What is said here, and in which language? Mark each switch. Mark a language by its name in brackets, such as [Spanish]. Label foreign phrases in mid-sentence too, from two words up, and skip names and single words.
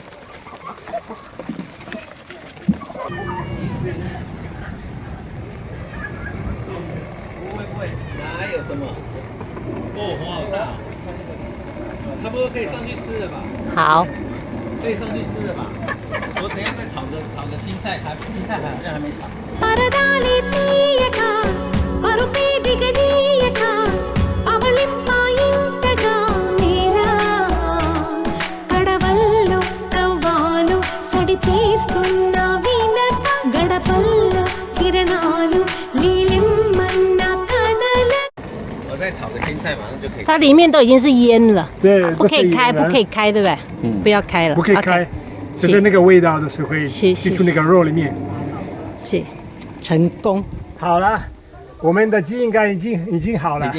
[Chinese] 不会，哪有什么？哦，火好大，差不多可以上去吃了吧？好，可以上去吃了吧？我等一下再炒个青菜，青菜好像还没炒。 [Telugu] పరదాలి తీయక పరుపే దిగనీయక అవళింపాయింతగా నేలా కడవల్లో తవ్వాలు సడి తీస్తున్న వినత గడపల్లో కిరణాలు లీలిమ్మన్న కదల [Chinese] 我再炒个青菜，马上就可以。它里面都已经是烟了，对，不可以开，这是不可以开，对不对？不要开了，不可以 OK 开，就是那个味道都是会是进入那个肉里面。是成功。好了，我们的鸡应该已经好了。